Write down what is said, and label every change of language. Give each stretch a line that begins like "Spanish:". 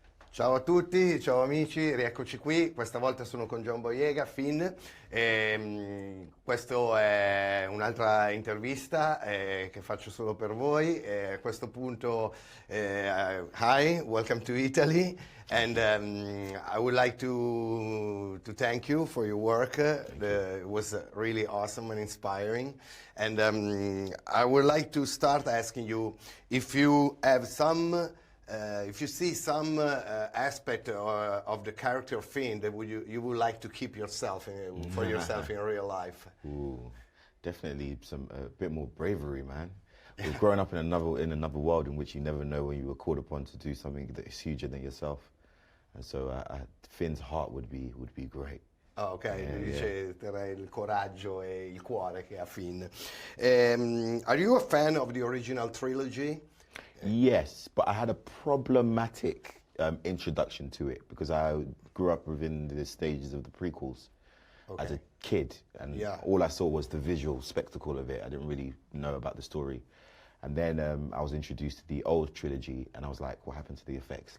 Italian: Ciao a tutti, ciao amici, rieccoci qui. Questa volta sono con John Boyega, Finn. Questa è un'altra intervista che faccio solo per voi. A questo punto,
English: hi, welcome to Italy. And I would like to thank you for your work. It was really awesome and inspiring. And I would like to start asking you if you have some. If you see some aspect of the character of Finn that you would like to keep yourself for yourself in real life. Ooh, definitely a bit more bravery, man. We've grown up in another world in which you never know when you were called upon to do something that is huger than yourself, and so Finn's heart would be great.
Italian: Oh, ok, dice il coraggio e il cuore che ha Finn.
English: Are you a fan of the original trilogy? Yes, but I had a problematic introduction to it because I grew up within the stages of the prequels as a kid, and all I saw was the visual spectacle of it. I didn't really know about the story. And then I was introduced to the old trilogy, and I was like, what happened to the effects?